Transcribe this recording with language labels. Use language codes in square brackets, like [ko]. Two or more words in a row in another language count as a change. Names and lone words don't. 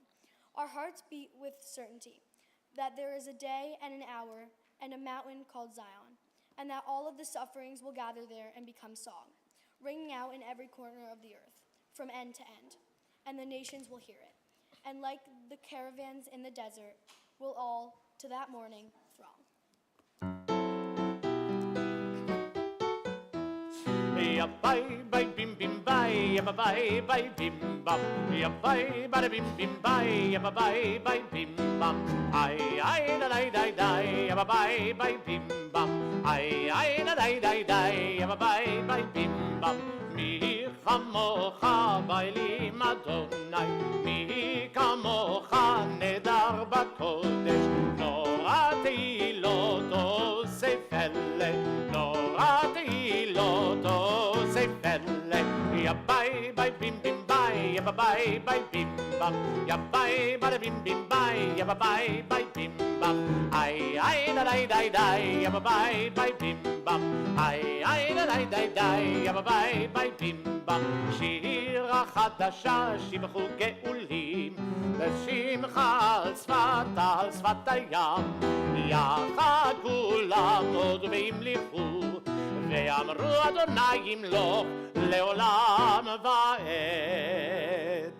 [en] Our hearts beat with certainty that there is a day and an hour and a mountain called Zion, and that all of the sufferings will gather there and become song, ringing out in every corner of the earth, from end to end, and the nations will hear it. And like the caravans in the desert, will all to that morning throng. Ya bye bye bim bim bye, ya bye bye bim bam, ya bye bye bim bim bye, ya bye bye bim bam. Ay ay da dai dai dai, ya bye bye bim bam. Ay ay da dai dai dai, ya bye bye bim bam. [he] מי כמוכה באלים אדוני, מי כמוכה נאדר בקודש, נורא תהלות עושה פלא, נורא תהלות עושה פלא. Ya bye bye bim bim bye, ya bye bye bim bam, ya bye bye bim bim bye, ya bye bye bim bam. Ay ay da dai dai dai, ya bye bye bim bam. Ay ay da dai dai dai, ya bye bye bim bam. שירה חדשה שבחו גאולים, ושמחה על שפת הים, יחד כולם עוד והמליכו, ואמרו אדוני ימלוך לעולם ועד.